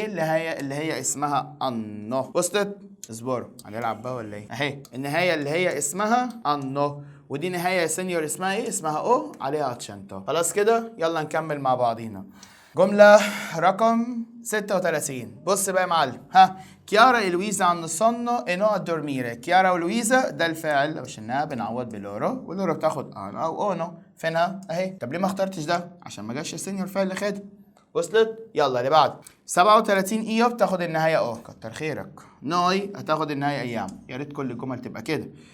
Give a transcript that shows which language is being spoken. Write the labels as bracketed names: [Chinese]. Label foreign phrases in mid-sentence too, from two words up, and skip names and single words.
[Arabic] اللي هي اسمها انو. وصلت؟ اصبروا هنلعب بقى ولا ايه؟ اهي النهايه اللي هي اسمها انو، ودي نهايه يا سينيور اسمها ايه؟ اسمها او عليها اتشنتو. خلاص كده، يلا نكمل مع بعضينا. جمله رقم 36. بص بقى يا معلم، كيارا [Italian] e Luisa hanno sonno e no a dormire. [Arabic] كيارا ولويزا ده الفاعل، لو شلناها بنعوض بلورا، ولورا بتاخد انا او اونو. فينها اهي. طب ليه ما اخترتش ده؟ عشان ما جاش السينيور فاعل اللي خد. وصلت؟ يلا اللي بعد 37 ايوب بتاخد النهايه كتر خيرك. نوي هتاخد النهايه ايام. يا ريت كل الجمل تبقى كده.